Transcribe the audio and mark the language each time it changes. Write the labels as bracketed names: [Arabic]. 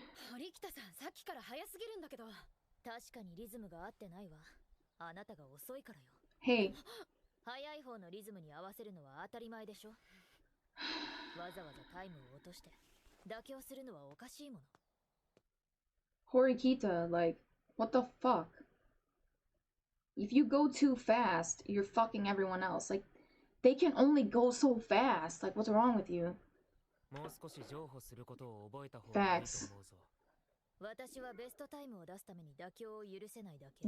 [Japanese] 堀北さん、さっきから早すぎるんだけど。確かにリズムが合ってないわ。あなたが遅いからよ。 Hey. 早い方のリズムに合わせるのは当たり前でしょ。わざわざタイムを落として妥協するのはおかしいもの。 [English] Horikita, like, what the fuck? If you go too fast, you're fucking everyone else. Like, they can only go so fast. Like, what's wrong with you? [Japanese] もう少し譲歩することを覚えた方がいいと思うぞ。私はベストタイムを出すために妥協を許せないだけ。